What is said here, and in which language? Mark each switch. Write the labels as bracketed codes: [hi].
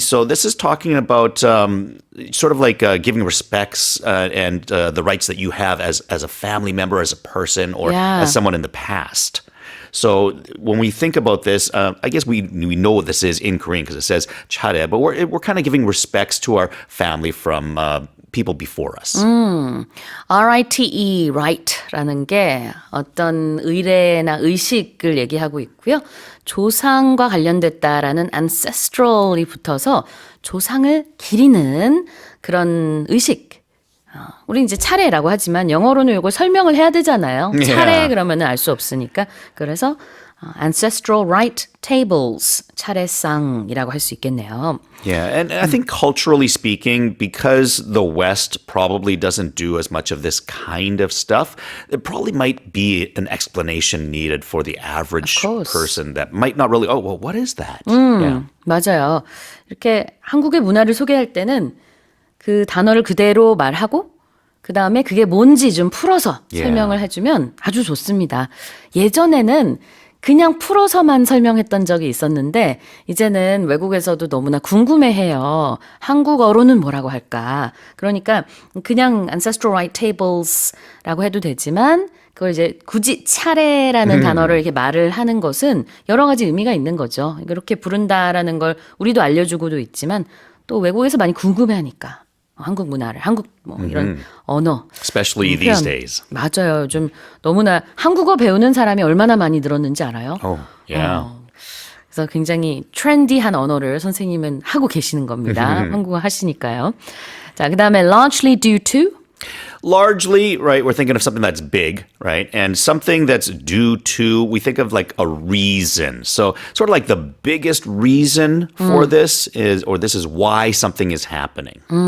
[en] So this is talking about sort of like giving respects and the rights that you have as a family member, as a person, or as someone in the past. So when we think about this, I guess we know what this is in Korean because it says 차례, but we're kind of giving respects to our family from people before us. [ko] RITE, right라는 게 어떤 의례나 의식을 얘기하고 있고요. 조상과 관련됐다라는 ancestral이 붙어서 조상을 기리는 그런 의식. 우리 이제 차례라고 하지만 영어로는 이걸 설명을 해야 되잖아요. 차례 그러면은 알 수 없으니까. 그래서 [en] ancestral rite tables, [ko] 차례상이라고 할 수 있겠네요. [en] Yeah, and I think culturally speaking, because the West probably doesn't do as much of this kind of stuff, there probably might be an explanation needed for the average person that might not really, what is that? Yeah. [ko] 맞아요. 이렇게 한국의 문화를 소개할 때는 그 단어를 그대로 말하고 그 다음에 그게 뭔지 좀 풀어서 설명을 해주면 아주 좋습니다. 예전에는 그냥 풀어서만 설명했던 적이 있었는데 이제는 외국에서도 너무나 궁금해해요. 한국어로는 뭐라고 할까? 그러니까 그냥 [en] ancestral right tables [ko] 라고 해도 되지만 그걸 이제 굳이 차례라는 단어를 이렇게 말을 하는 것은 여러 가지 의미가 있는 거죠. 이렇게 부른다라는 걸 우리도 알려주고도 있지만 또 외국에서 많이 궁금해하니까 한국 문화를, 한국 뭐 이런 언어. [en] Especially these days. [ko] 맞아요. 좀 너무나 한국어 배우는 사람이 얼마나 많이 늘었는지 알아요? [en] Oh, yeah. [ko] 그래서 굉장히 트렌디한 언어를 선생님은 하고 계시는 겁니다. 한국어 하시니까요. 자, 그 다음에 [en] largely due to. Largely, right, we're thinking of something that's big, right? And something that's due to, we think of like a reason. So sort of like the biggest reason for this is, or this is why something is happening.